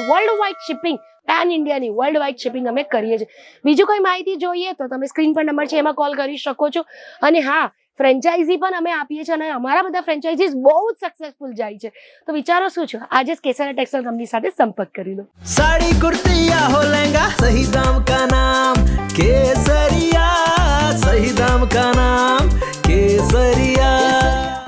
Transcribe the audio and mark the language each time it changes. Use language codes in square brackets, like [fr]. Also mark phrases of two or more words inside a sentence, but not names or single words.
[en] world wide shipping, [gu] પેન ઇન્ડિયાની [en] world wide shipping [gu] અમે કરીએ છીએ. બીજું કોઈ માહિતી જોઈએ તો તમે સ્ક્રીન પર નંબર છે, એમાં કોલ કરી શકો છો. અને હા, ફ્રેન્ચાઇઝી પણ અમે આપીએ છીએ, અને અમારા બધા ફ્રેન્ચાઇઝીસ બહુ જ સક્સેસફુલ જાય છે. તો વિચારો શું છો, આજે જ કેસરિયા ટેક્સટાઇલ કંપની સાથે સંપર્ક કરી લો. [hi] साड़ी कुर्ती या हो लहंगा, सही दाम का नाम केसरिया. सही दाम का नाम केसरिया.